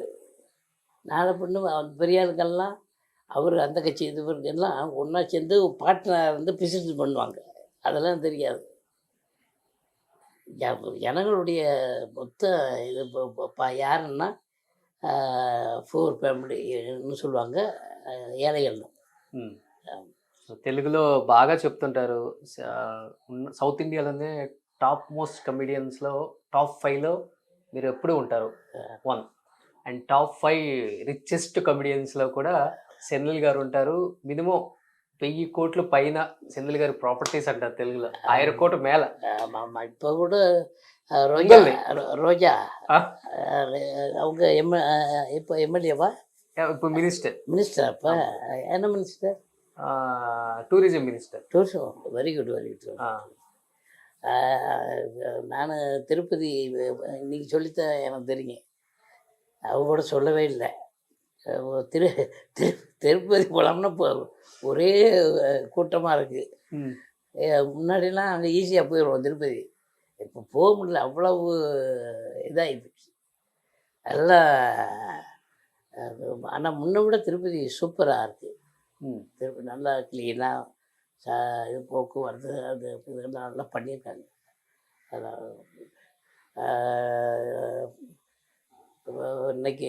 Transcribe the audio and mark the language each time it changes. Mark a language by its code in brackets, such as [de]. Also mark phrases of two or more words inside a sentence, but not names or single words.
[ta] நாளை பொண்ணு பெரிய ஆளுக்கெல்லாம் அவர் அந்த கட்சி இது எல்லாம் ஒன்றா சேர்ந்து பார்ட்னர் வந்து பிசினஸ் பண்ணுவாங்க. அதெல்லாம் தெரியாது. ஜனங்களுடைய மொத்த இது யாருன்னா ஃபோர் ஃபேமிலின்னு சொல்லுவாங்க, ஏழைகள். ம். [te] సో తెలుగులో బాగా చెప్తుంటారు. సౌత్ ఇండియాలోనే [en] top most comedians [te] టాప్ 5లో మీరు ఎప్పుడూ ఉంటారు. 1 [en] and top 5 richest comedians [te] కూడా సెంధిల్ గారు ఉంటారు. మినిమమ్ 1000 కోట్ల పైన సెంధిల్ గారి ప్రాపర్టీస్ అంటారు తెలుగులో. 1000 కోట్ల మేల. [ta] ஆமாம் இப்போ கூட ரோஜா உங்கள்து? ரோஜா ஆ. அவங்க இப்போ எம்எல்ஏவா [te] ఇప్పుడు మినిస్టర్. [ta] மினிஸ்டர் அப்போ என்ன மினிஸ்டர் [te] టూరిజం మినిస్టర్. [ta] டூரிசம் [en] very good very good [ta] நான் திருப்பதி இன்னைக்கு சொல்லித்தான் எனக்கு தெரியும் அவங்க கூட சொல்லவே இல்லை திரு திரு திருப்பதி போகலாம்னா இப்போ ஒரே கூட்டமாக இருக்குது முன்னாடிலாம் அங்கே ஈஸியாக போயிடுவோம் திருப்பதி இப்போ போக முடியல அவ்வளவு இதாகிடுச்சு எல்லாம் ஆனால் முன்ன விட திருப்பதி சூப்பராக இருக்குது திருப்பதி நல்லா க்ளீனாக இது போக்குவரத்து அது இதெல்லாம் நல்லா பண்ணியிருக்காங்க அதான் இன்னைக்கு